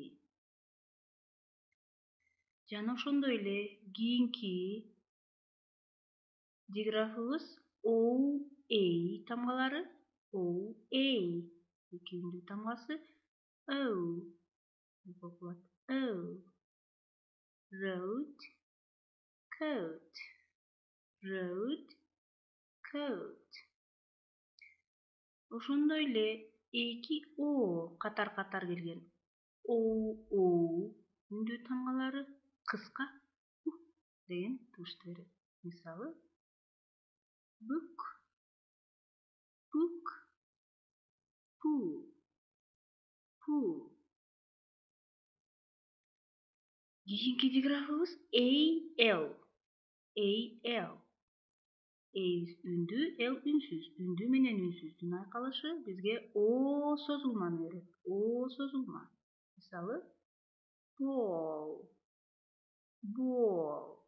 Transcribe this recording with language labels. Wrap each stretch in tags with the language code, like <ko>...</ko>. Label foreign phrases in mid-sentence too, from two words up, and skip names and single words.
<ky>Жана ошондой эле кийинки диграфыбыз эй тамгалары. Эки үндүү тамгасы деп окулат.</ky> <en>Road, coat.</en> <ky>Ошондой эле эки катар келген үндүү тамгалары кыска деген тыбышты берет. Мисалы</ky> <en>book, pool.</en> <ky>Кийинки диграфыбыз AL. A үндүү, L үнсүз. Үндүү менен үнсүздүн айкалышы бизге созулманы берет. Созулма. Мисалы ball.</ky>